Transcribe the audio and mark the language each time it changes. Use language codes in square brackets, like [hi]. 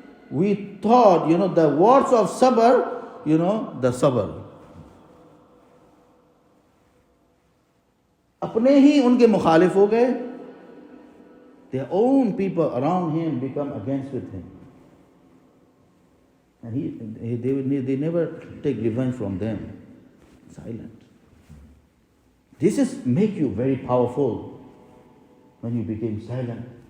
[en] We thought, the words of sabr, the sabr. [hi] अपने ही उनके मुखालिफ हो गए. [en] Their own people around him become against with him. And they never take revenge from them. Silent. This is make you very powerful when you became silent.